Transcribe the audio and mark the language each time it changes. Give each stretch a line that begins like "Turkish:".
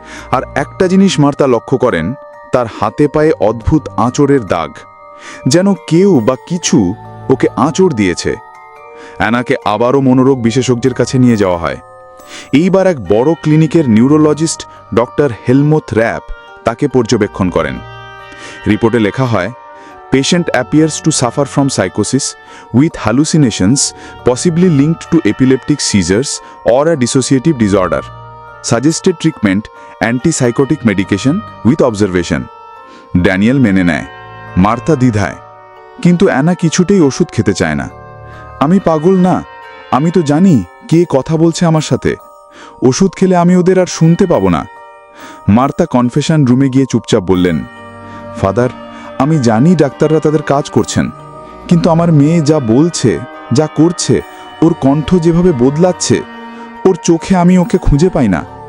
Bangla: আর একটা জিনিস মার্তা লক্ষ্য করেন, তার হাতে পায়ে অদ্ভুত আঁচড়ের দাগ, যেন কেউ বা কিছু ওকে আঁচড় দিয়েছে। অ্যানাকে আবারও মনোরোগ বিশেষজ্ঞের কাছে নিয়ে যাওয়া হয়। এইবার এক বড় ক্লিনিকের নিউরোলজিস্ট ডক্টর হেলমুথ র্যাপ তাকে পর্যবেক্ষণ করেন। রিপোর্টে লেখা হয়,
English: Patient appears to suffer from psychosis with hallucinations possibly linked to epileptic seizures or a dissociative disorder. Suggested treatment antipsychotic medication with observation.
Bangla: Daniel মেনে নেয়। মার্তা দ্বিধায়, কিন্তু অ্যানা কিছুতেই ওষুধ খেতে চায় না। আমি পাগল না, আমি তো জানি কে কথা বলছে আমার সাথে। ওষুধ খেলে আমি ওদের আর শুনতে পাবো না। মার্তা কনফেশন রুমে গিয়ে চুপচাপ বললেন, ফাদার, আমি জানি ডাক্তাররা তাদের কাজ করছেন, কিন্তু আমার মেয়ে যা বলছে, যা করছে, ওর কণ্ঠ যেভাবে বদলাচ্ছে, ওর চোখে আমি ওকে খুঁজে পাই না।